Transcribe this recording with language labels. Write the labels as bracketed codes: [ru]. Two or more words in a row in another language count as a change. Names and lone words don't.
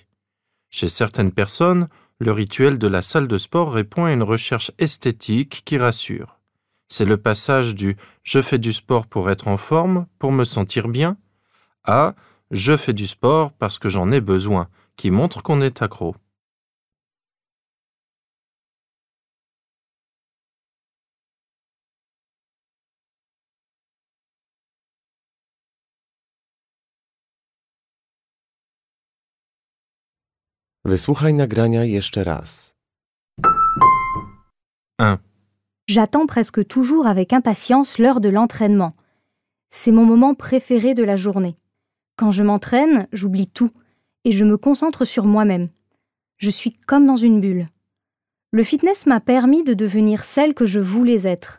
[fr] Chez certaines personnes, le rituel de la salle de sport répond à une recherche esthétique qui rassure. C'est le passage du « je fais du sport pour être en forme, pour me sentir bien » à « je fais du sport parce que j'en ai besoin » qui montre qu'on est accro. [pl] Wysłuchaj nagrania jeszcze raz. 1. [fr] J'attends presque toujours avec impatience l'heure de l'entraînement. C'est mon moment préféré de la journée. Quand je m'entraîne, j'oublie tout et je me concentre sur moi-même. Je suis comme dans une bulle. Le fitness m'a permis de devenir celle que je voulais être.